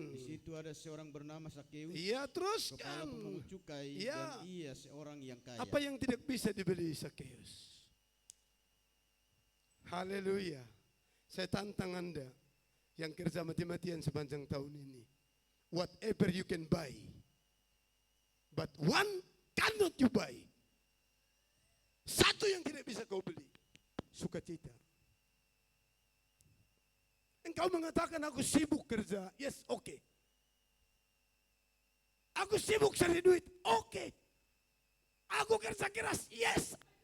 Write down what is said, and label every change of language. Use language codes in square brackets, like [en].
[id] Di situ ada seorang bernama Sakeus, Iya, kepala teruskan. pemungut cukai, Iya. dan ia seorang yang kaya. Apa yang tidak bisa dibeli Sakeus? Haleluya. Saya tantang Anda yang kerja mati-matian sepanjang tahun ini. [en] Whatever you can buy, but one cannot you buy. [id] Satu yang tidak bisa kau beli, sukacita. Engkau mengatakan aku sibuk kerja, yes, oke. Aku sibuk cari duit, oke. Aku kerja keras, yes.